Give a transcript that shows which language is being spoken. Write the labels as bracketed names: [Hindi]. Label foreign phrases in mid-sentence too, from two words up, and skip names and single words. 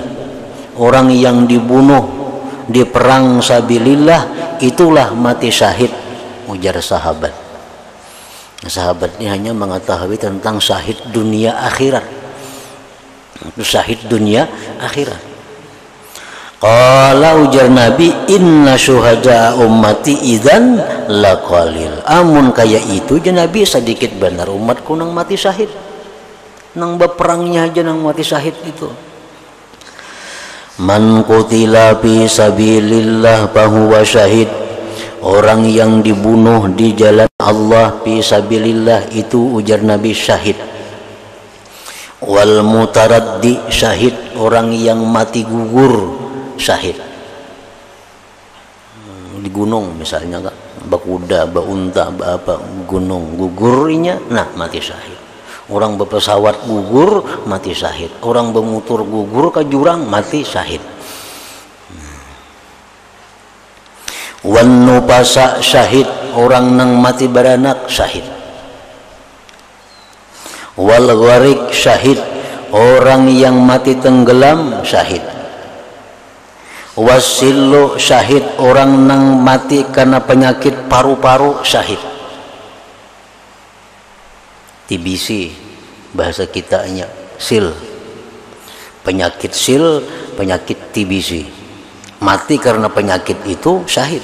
[Indonesian] Orang yang dibunuh di perang sabilillah itulah mati syahid, ujar sahabat. Sahabat ini hanya mengetahui tentang syahid dunia akhirat. Syahid dunia akhirat. Qala, ujar Nabi, [Arabic] إن شهداء أمتي إذن لقليل. [Banjar] Amun kaya itu je Nabi, sedikit benar umatku nang mati syahid. Nang beperangnya aja nang mati syahid itu. [Arabic] من قتل في سبيل الله فهو شهيد. [Indonesian] Orang yang dibunuh di jalan Allah [Arabic] في سبيل الله [Indonesian] itu, ujar Nabi, syahid. [Arabic] والمتردي شهيد. [Indonesian] Orang yang mati gugur syahid. Di gunung misalnya, bakuda, baunta, apa gunung gugurnya, nah mati syahid. Orang berpesawat gugur mati syahid. Orang bermotor gugur ke jurang mati syahid. [Arabic] والنفساء شهيد. [Indonesian] Orang nang mati beranak syahid. [Arabic] والغريق شهيد. [Indonesian] Orang yang mati tenggelam syahid. [Arabic] والسل شهيد. [Indonesian] Orang nang mati karena penyakit paru-paru syahid. TBC bahasa kitanya, sil, penyakit sil, penyakit TBC, mati karena penyakit itu syahid.